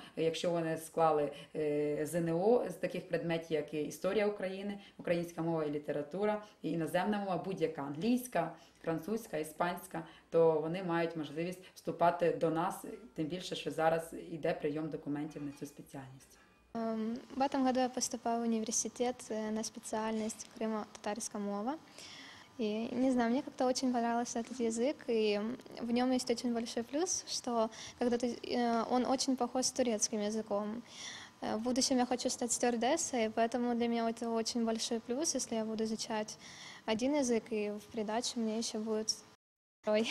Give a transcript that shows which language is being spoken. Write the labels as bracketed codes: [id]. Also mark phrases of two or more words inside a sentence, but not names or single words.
[uk] Якщо вони склали ЗНО з таких предметів, як історія України, українська мова і література, і іноземна мова, будь-яка англійська, французька, іспанська, то вони мають можливість вступати до нас, тим більше, що зараз йде прийом документів на цю спеціальність. [ru] В этом году я поступаю в университет на специальность крымо-татарская мова. И, не знаю, мне как-то очень понравился этот язык, и в нем есть очень большой плюс, что он очень похож с турецким языком. В будущем я хочу стать стюардессой, поэтому для меня это очень большой плюс, если я буду изучать один язык, и в придачу мне еще будет второй.